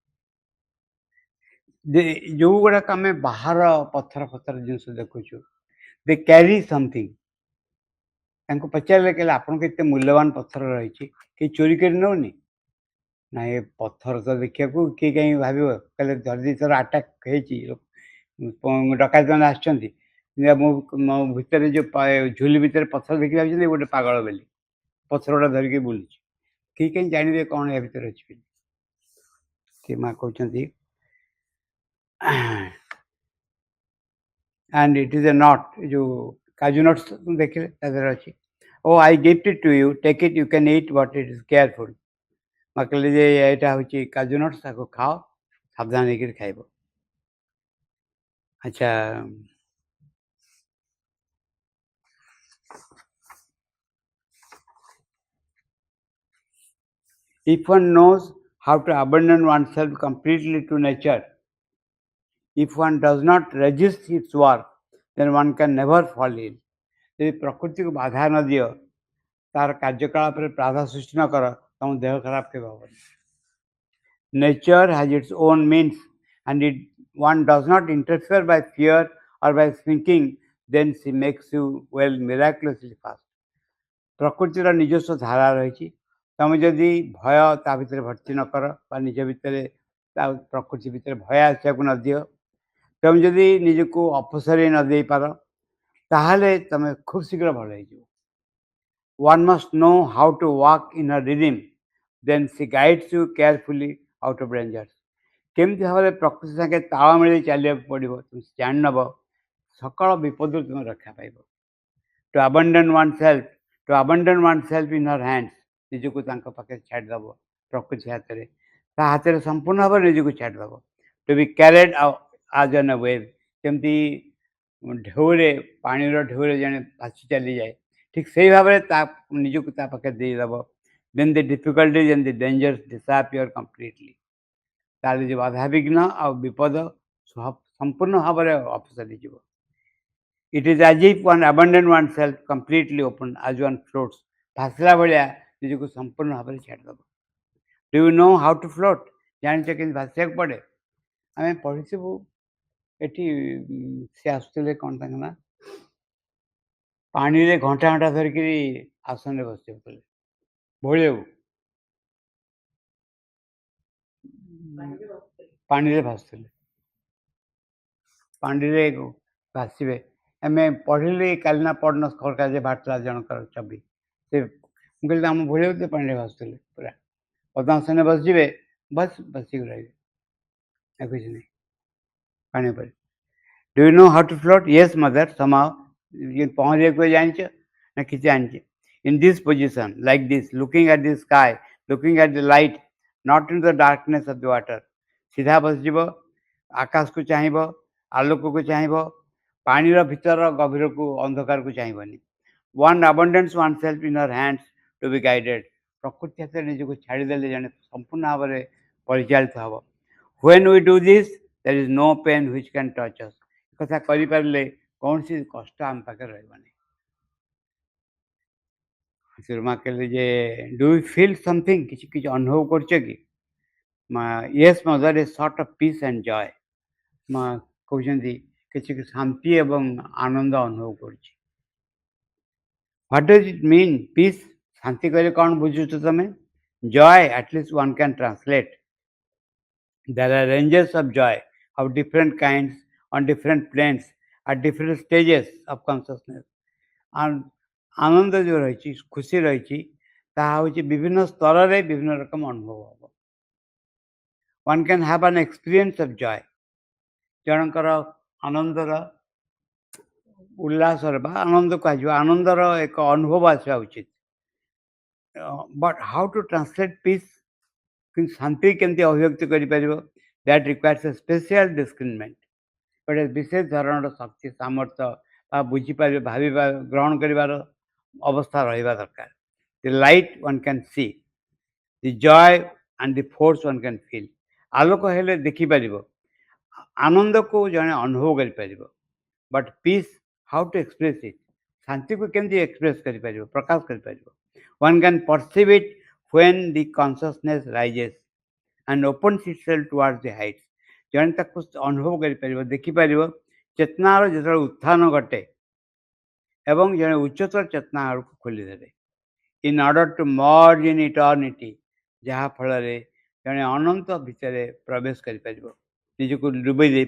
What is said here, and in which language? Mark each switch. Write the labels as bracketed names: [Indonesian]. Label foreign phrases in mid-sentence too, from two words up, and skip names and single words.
[Odia] ଯେଉଁ ଗୁଡ଼ାକ ଆମେ ବାହାର ପଥର ଜିନିଷ ଦେଖୁଛୁ [English] they carry something [Odia] ତାଙ୍କୁ ପଚାରିଲେ କହିଲେ ଆପଣଙ୍କ ଏତେ ମୂଲ୍ୟବାନ ପଥର ରହିଛି କେହି ଚୋରି କରି ନେଉନି ନା ଏ ପଥର ତ ଦେଖିବାକୁ କିଏ କାହିଁ ଭାବିବ କହିଲେ ଯଦି ଥର ଆଟାକ୍ ହେଇଛି ଡକାୟତମାନେ ଆସିଛନ୍ତି ମୋ ଭିତରେ ଯେଉଁ ଝୁଲି ଭିତରେ ପଥର ଦେଖି ଭାବୁଛନ୍ତି ଗୋଟେ ପାଗଳ ବୋଲି, ପଥରଟା ଧରିକି ବୁଲୁଛି। କେହି କାହିଁ ଜାଣିବେ କ'ଣ ୟା ଭିତରେ ଅଛି ବୋଲି। ସେ ମା କହୁଛନ୍ତି [English] and it is a nut, [Odia] ଯେଉଁ କାଜୁ ନଟ୍ସ ଦେଖିଲେ ତା ଦେହରେ ଅଛି। [English] O I gift it to you, take it, you can eat but it is careful. [Odia] ମା କହିଲେ ଯେ ଏଇଟା ହେଉଛି କାଜୁ ନଟ୍ସ, ତାକୁ ଖାଅ, ସାବଧାନ ହେଇକିରି ଖାଇବ। ଆଚ୍ଛା, [English] if one knows how to abandon oneself completely to nature, if one does not resist its work, then one can never fall ill. [Odia] ଯଦି ପ୍ରକୃତିକୁ ବାଧା ନ ଦିଅ, ତାର କାର୍ଯ୍ୟକଳାପରେ ବାଧା ସୃଷ୍ଟି ନ କର, ତମ ଦେହ ଖରାପ କେବେ ହେବନି। [English] Nature has its own means, and it one does not interfere by fear or by thinking, then she makes you well miraculously fast. [Odia] ପ୍ରକୃତିର ନିଜସ୍ୱ ଧାରା ରହିଛି। ତମେ ଯଦି ଭୟ ତା ଭିତରେ ଭର୍ତ୍ତି ନ କର ବା ନିଜ ଭିତରେ ତା ପ୍ରକୃତି ଭିତରେ ଭୟ ଆସିବାକୁ ନ ଦିଅ, ତମେ ଯଦି ନିଜକୁ ଅପସରେଇ ନ ଦେଇପାର, ତାହେଲେ ତମେ ଖୁବ୍ ଶୀଘ୍ର ଭଲ ହେଇଯିବ। [English] One must know how to walk in her rhythm, then she guides you carefully out of dangers. [Odia] କେମିତି ଭାବରେ ପ୍ରକୃତି ସାଙ୍ଗେ ତାଳ ମିଳେଇ ଚାଲିବାକୁ ପଡ଼ିବ, ତୁମେ ଜାଣିନେବ, ସକଳ ବିପଦରୁ ତୁମେ ରକ୍ଷା ପାଇବ। [English] To abandon oneself in her hands, [Odia] ନିଜକୁ ତାଙ୍କ ପାଖରେ ଛାଡ଼ିଦେବ, ପ୍ରକୃତି ହାତରେ, ତା ହାତରେ ସମ୍ପୂର୍ଣ୍ଣ ଭାବରେ ନିଜକୁ ଛାଡ଼ିଦେବ। [English] To be carried as on a wave, [Odia] ଯେମିତି ଢେଉରେ, ପାଣିର ଢେଉରେ ଜଣେ ଭାସି ଚାଲିଯାଏ, ଠିକ୍ ସେଇ ଭାବରେ ନିଜକୁ ତା ପାଖରେ ଦେଇଦେବ। [English] Then the difficulties and the dangers disappear completely. [Odia] ତାହେଲେ ଯେଉଁ ବାଧାବିଘ୍ନ ଆଉ ବିପଦ ସମ୍ପୂର୍ଣ୍ଣ ଭାବରେ ଅପସରିଯିବ। [English] It is as if one abandon oneself completely open as one floats. [Odia] ଭାସିଲା ଭଳିଆ ନିଜକୁ ସମ୍ପୂର୍ଣ୍ଣ ଭାବରେ ଛାଡ଼ିଦେବ। [English] Do you know how to float? [Odia] ଜାଣିଛ କେମିତି ଭାସିବାକୁ ପଡ଼େ? ଆମେ ପଢ଼ିଥିବୁ ଏଠି, ସେ ଆସୁଥିଲେ, କ'ଣ ତାଙ୍କ ନାଁ, ପାଣିରେ ଘଣ୍ଟା ଘଣ୍ଟା ଧରିକିରି ଆସନରେ ବସି ଯାଉଥିଲେ, ଭୋଳିବାକୁ ପାଣିରେ ଭାସୁଥିଲେ, ପାଣିରେ ଭାସିବେ। ଆମେ ପଢ଼ିଲି କାଲି ନା ପଢ଼ିନ ଖବରକାଗଜରେ ବାହାରିଥିଲା ଜଣଙ୍କର ଛବି। ସେ ମୁଁ କହିଲି ଆମ ଭୋଳିବାକୁ ତ ପାଣିରେ ଭାସୁଥିଲେ, ପୁରା ପଦ୍ମାସନରେ ବସିଯିବେ, ବସିକି ରହିବେ, ଆଉ କିଛି ନାହିଁ ପାଣି ଉପରେ। [English] Do you know how to float? Yes, mother, somehow. [Odia] ପହଁରିବାକୁ ଜାଣିଛ ନା କିଛି ଜାଣିଛ? [English] In this position, like this, looking at the sky, looking at the light, not into the darkness of the water. [Odia] ସିଧା ବସିଯିବ, ଆକାଶକୁ ଚାହିଁବ, ଆଲୋକକୁ ଚାହିଁବ, ପାଣିର ଭିତର ଗଭୀରକୁ, ଅନ୍ଧକାରକୁ ଚାହିଁବନି। [English] One abandons oneself in her hands to be guided. [Odia] ପ୍ରକୃତି ହାତରେ ନିଜକୁ ଛାଡ଼ିଦେଲେ ଜଣେ ସମ୍ପୂର୍ଣ୍ଣ ଭାବରେ ପରିଚାଳିତ ହେବ। [English] When we do this, there is no pain which can touch us. [Odia] କଥା କରିପାରିଲେ କୌଣସି କଷ୍ଟ ଆମ ପାଖରେ ରହିବନି। ସୁରମା କହିଲେ ଯେ [English] do you feel something, [Odia] କିଛି କିଛି ଅନୁଭବ କରୁଛ କି? [English] yes mother, a sort of peace and joy. [Odia] ମା କହୁଛନ୍ତି କିଛି ଶାନ୍ତି ଏବଂ ଆନନ୍ଦ ଅନୁଭବ କରୁଛି। [English] what does it mean peace? [Odia] ଶାନ୍ତି କହିଲେ କ'ଣ ବୁଝୁଛ ତମେ? ଜୟ, [English] at least one can translate. There are ranges of joy of different kinds on different planes at different stages of consciousness. [Odia] ଆନନ୍ଦ ଯେଉଁ ରହିଛି, ଖୁସି ରହିଛି, ତାହା ହେଉଛି ବିଭିନ୍ନ ସ୍ତରରେ ବିଭିନ୍ନ ରକମ ଅନୁଭବ ହେବ। [English] One can have an experience of joy. [Odia] ଜଣଙ୍କର ଆନନ୍ଦର, ଉଲ୍ଲାସର ବା ଆନନ୍ଦ କୁହାଯିବ, ଆନନ୍ଦର ଏକ ଅନୁଭବ ଆସିବା ଉଚିତ। [English] but how to translate peace? [Odia] କିନ୍ତୁ ଶାନ୍ତି କେମିତି ଅଭିବ୍ୟକ୍ତି କରିପାରିବ? [English] that requires a special discernment. [Odia] ଗୋଟେ ବିଶେଷ ଧରଣର ଶକ୍ତି, ସାମର୍ଥ୍ୟ ବା ବୁଝିପାରିବା, ଭାବିବା, ଗ୍ରହଣ କରିବାର ଅବସ୍ଥା ରହିବା ଦରକାର। [English] the light one can see, the joy and the force one can feel. [Odia] ଆଲୋକ ହେଲେ ଦେଖିପାରିବ, ଆନନ୍ଦକୁ ଜଣେ ଅନୁଭବ କରିପାରିବ। [English] but peace, how to express it? [Odia] ଶାନ୍ତିକୁ କେମିତି ଏକ୍ସପ୍ରେସ୍ କରିପାରିବ, ପ୍ରକାଶ କରିପାରିବ? [English] one can perceive it when the consciousness rises and opens itself towards the heights. [Odia] ଜଣେ ତାକୁ ଅନୁଭବ କରିପାରିବ, ଦେଖିପାରିବ, ଚେତନାର ଯେତେବେଳେ ଉତ୍ଥାନ ଘଟେ ଏବଂ ଜଣେ ଉଚ୍ଚତର ଚେତନା ଆଡ଼କୁ ଖୋଲିଦେବେ। [English] In order to merge in eternity, [Odia] ଯାହାଫଳରେ ଜଣେ ଅନନ୍ତ ଭିତରେ ପ୍ରବେଶ କରିପାରିବ, ନିଜକୁ ଡୁବେଇ ଦେଇପାରିବ।